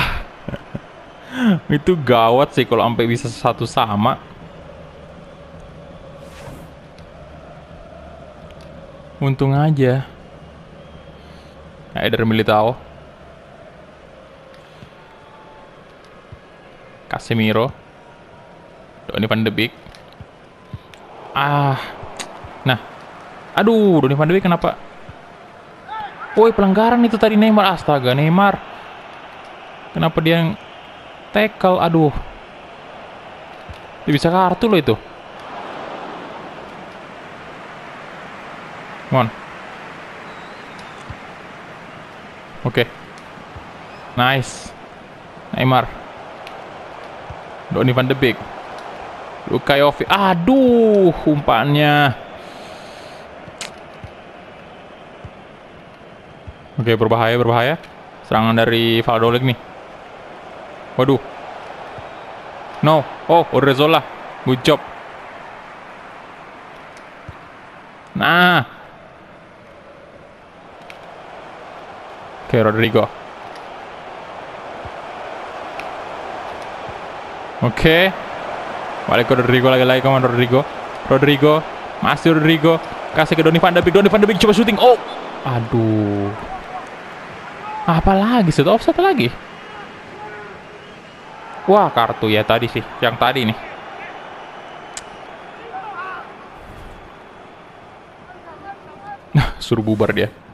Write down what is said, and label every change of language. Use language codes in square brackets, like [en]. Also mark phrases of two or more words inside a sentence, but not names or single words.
[id] Itu gawat sih kalau sampai bisa satu sama. Untung aja. Eder Militao. Casemiro. Donny van de Beek. Nah, aduh, Donny van de Beek kenapa? Woi, pelanggaran itu tadi Neymar. Astaga, Neymar. Kenapa dia yang tackle? Aduh, dia bisa kartu loh itu. [en] Come on. [id] Oke. Nice. Neymar. Donny van de Beek. Luka Jovic. Aduh, umpannya. Oke, berbahaya. Serangan dari Valladolid nih. Waduh. No. Oh, Odriozola. [en] Good job. [id] Nah. Oke, Rodrigo. Oke. Balik ke Rodrigo lagi, [en] come on Rodrigo. [id] Rodrigo, masih Rodrigo. Kasih ke Donny van de Beek. Donny van de Beek coba syuting. Oh, aduh. Apa lagi? Sudah offside lagi. Wah, kartu ya tadi sih. Yang tadi nih. Nah, suruh bubar dia.